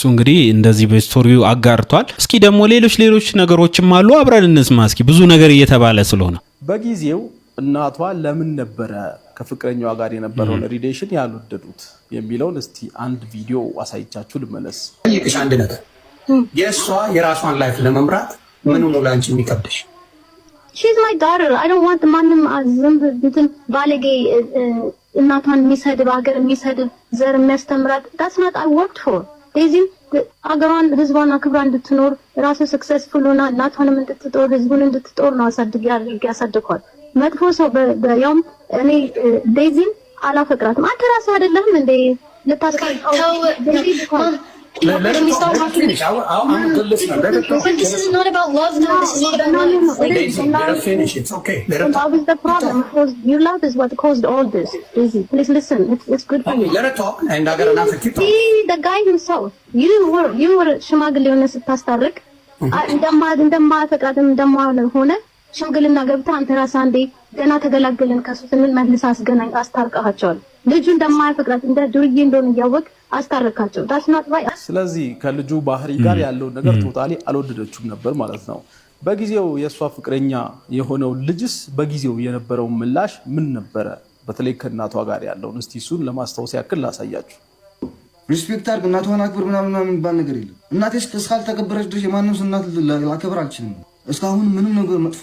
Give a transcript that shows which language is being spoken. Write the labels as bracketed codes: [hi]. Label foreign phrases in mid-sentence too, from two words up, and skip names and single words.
[am] እሱ እንግዲህ እንደዚህ በስቶሪው አጋርቷል። እስኪ ደግሞ ሌሎች ነገሮችም አሉ፣ አብረን እንስማ እስኪ። ብዙ ነገር እየተባለ ስለሆነ በጊዜው እናቷ ለምን ነበረ ከፍቅረኛዋ ጋር የነበረውን ሪሌሽን ያልወደዱት የሚለውን እስቲ አንድ ቪዲዮ አሳይቻችሁ ልመለስ። ይቅሽ አንድ ነገር የእሷ የራሷን ላይፍ ለመምራት ምን ነው ላንቺ የሚከብድሽ? [en] She's my daughter. I don't want [am] ማንም ዝም ብትን ባለጌ እናቷን የሚሰድብ ሀገር የሚሰድብ ዘር የሚያስተምራት [en] that's not I worked for. [am] ዴዚ አገሯን ህዝቧን አክብራ እንድትኖር ራሱ ሰክሰስፉል ሆና እናቷንም እንድትጦር ህዝቡን እንድትጦር ነው ያሳድጓት። መጥፎ ሰው በያውም እኔ ዴዚ አላፈቅራትም። አንተ ራስህ አይደለም እንዴ ልታስቀርጠው [en] Let me start talking. This is not about love, though. This is not about love. Let her finish. It's okay. Let her talk. That was the problem. Your love is what caused all this. Daisy, please listen. It's good for you. Let her talk, and I got enough to keep talking. See, the guy himself. You were [am] ሽማግሌ ሆነ ስታስታርቅ እንደማፈቅራትም እንደማሆነ ሽምግልና ገብተህ አንተ ራስህ አንዴ ገና ተገላገልን ከሱ ስንል መልስ አስገናኝ አስታርቀሃቸዋል። ልጁ እንደማያፈቅራት እንደ ዱርዬ እንደሆነ እያወቅ አስታርቃቸው። [en] that's not right. [am] ስለዚህ ከልጁ ባህሪ ጋር ያለው ነገር ቶታሊ አልወደደችውም ነበር ማለት ነው። በጊዜው የሷ ፍቅረኛ የሆነው ልጅስ በጊዜው የነበረው ምላሽ ምን ነበረ? በተለይ ከእናቷ ጋር ያለው እስቲ እሱን ለማስታወስ ያክል ላሳያችሁ። ሪስፔክት አድርግ፣ እናቷን አክብር ምናምን የሚባል ነገር የለም። እናቴ እስካልተከበረች ድረስ የማንም እናት ላከብር አልችልም። እስካሁን ምንም ነገር መጥፎ